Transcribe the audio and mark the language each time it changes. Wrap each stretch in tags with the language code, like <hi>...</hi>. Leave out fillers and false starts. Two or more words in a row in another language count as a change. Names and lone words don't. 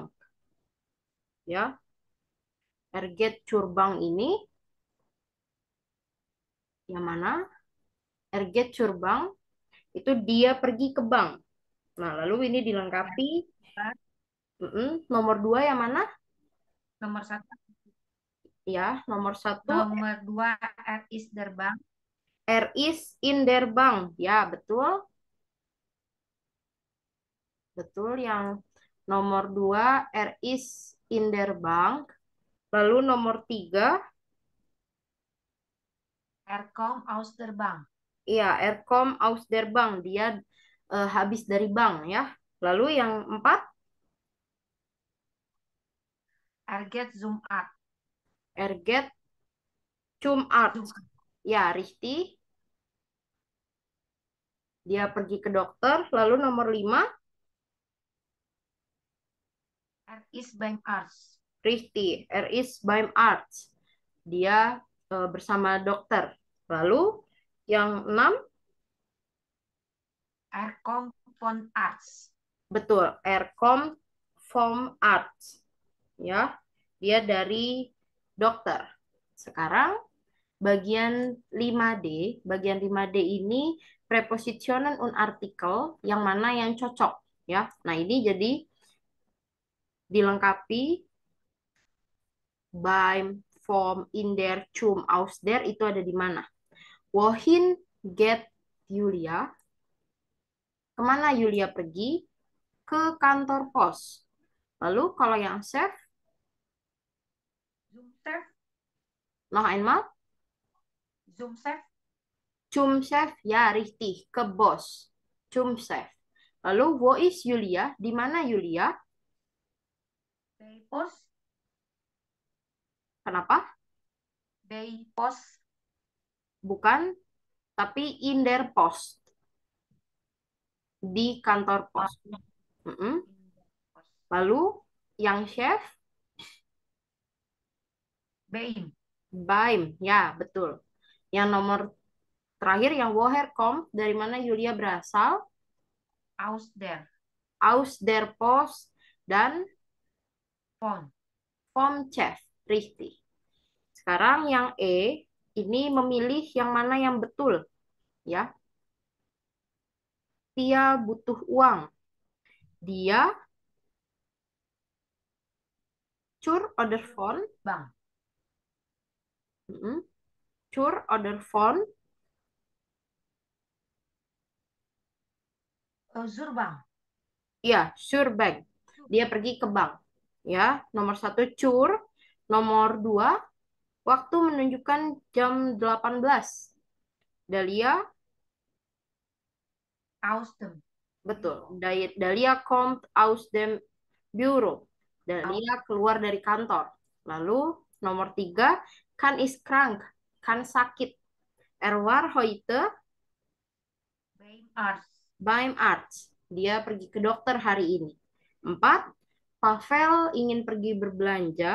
<id>Ya,</id> <de>Erget Curbang</de> <id>ini yang mana?</id> <de>Erget Curbang</de> <id>itu dia pergi ke bank. Nah, lalu ini dilengkapi. Nomor 2 yang mana? Nomor 1. Ya, nomor 1</id> <de>Nomor 2 er is der Bank. is in der Bank.</de> <id>Ya, betul. Betul yang nomor</id> <de>2 is in der Bank.</de> <id>Lalu nomor 3</id> <de>Kom aus der Bank.</de> <id>iya,</id> <de>Kom aus der Bank.</de> <id>Dia habis dari bank ya. Lalu yang 4</id> <de>Get zum Arzt. Erget cum Arzt.</de> <id>Ya, Rihti. Dia pergi ke dokter. Lalu nomor 5,</id> <de>is beim Arzt. Richtig, is beim Arzt.</de> <id>Dia bersama dokter. Lalu yang 6,</id> <de>Kommt von Arzt. betul, kommt vom Arzt.</de> <id>Ya, dia dari dokter. Sekarang bagian 5D, bagian 5D ini</id> <de>prepositionen und Artikel</de> <id>yang mana yang cocok ya. Nah, ini jadi dilengkapi</id> <de>beim, vom, in der, zum, aus der</de> <id>itu ada di mana?</id> <de>Wohin geht Julia?</de> <id>Kemana Julia pergi? Ke kantor pos. Lalu kalau yang chef,</id> <de>Zum Chef. noch einmal, Zum Chef. zum Chef, ya richtig,</de> <id>ke bos.</id> <de>Zum Chef. Lalu wo is Julia?</de> <id>Di mana Julia?</id> <de>Bei Post.</de> <id>Kenapa?</id> <de>Bei Post.</de> <id>Bukan, tapi</id> <de>in der Post.</de> <id>Di kantor pos. Mm-mm. Lalu yang chef,</id> <de>Beim.</de> <id>Baim, ya betul. Yang nomor terakhir yang</id> <de>woher kommt,</de> <id>dari mana Julia berasal?</id> <de>Aus der. Aus der Post dan Von. vom Chef, richtig.</de> <id>Sekarang yang E, ini memilih yang mana yang betul, ya. Dia butuh uang. Dia</id> <de>zur oder von, Bank. mm-mm. Zur oder von, Zur Bank.</de> <id>ya,</id> <de>zur Bank.</de> <id>Dia pergi ke bank. Ya, nomor 1 cur, nomor 2 waktu menunjukkan jam 18. Dahlia,</id> <de>Aus dem.</de> <id>betul.</id> <de>Dahlia kommt aus dem Büro.</de> <id>Dahlia keluar dari kantor. Lalu nomor 3, kan</id> <de>ist krank,</de> <id>kan sakit.</id> <de>Er war heute Beim Arzt. beim Arzt.</de> <id>Dia pergi ke dokter hari ini. 4, Pavel ingin pergi berbelanja.</id>